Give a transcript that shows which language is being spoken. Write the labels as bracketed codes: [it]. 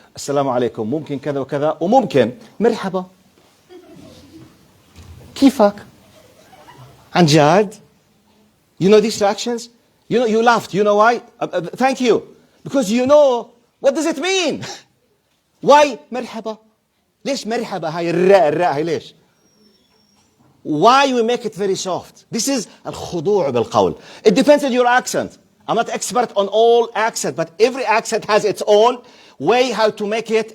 [ar] Assalamu alaikum. ممكن كذا وكذا. وممكن مرحبا. كيفك? أمجد. [en] You know these reactions? You know, you laughed. You know why? Thank you. Because you know, what does it mean? Why مرحبا? [ar] ليش مرحبا هاي الراء هاي ليش? [en] Why we make it very soft? This is [ar] الخضوع بالقول. [en] It depends on your accent. I'm not expert on all accent, but every accent has its own way how to make it.